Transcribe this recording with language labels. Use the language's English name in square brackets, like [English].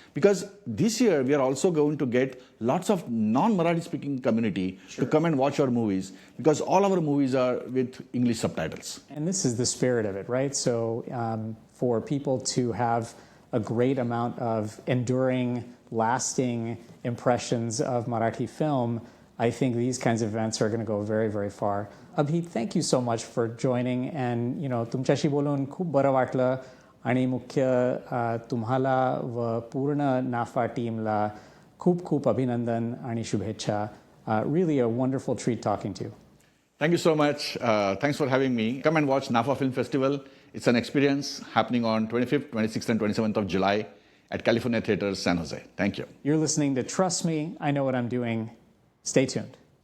[English] Because this year, we are also going to get lots of non-Marathi speaking community to come and watch our movies, because all our movies are with English subtitles. And this is the spirit of it, right? So for people to have a great amount of enduring, lasting impressions of Marathi film, I think these kinds of events are going to go very, very far. Abhi, thank you so much for joining. [Marathi] And, तुमच्याशी बोलून खूप बरं वाटलं. आणि मुख्य तुम्हाला व पूर्ण नाफा टीमला खूप खूप अभिनंदन आणि शुभेच्छा. [English] Really a wonderful treat talking to you. Thank you so much. Thanks for having me. Come and watch NAFA Film Festival. It's an experience happening on 25th, 26th, and 27th of July at California Theaters, San Jose. Thank you. You're listening to Trust Me, I Know What I'm Doing. Stay tuned.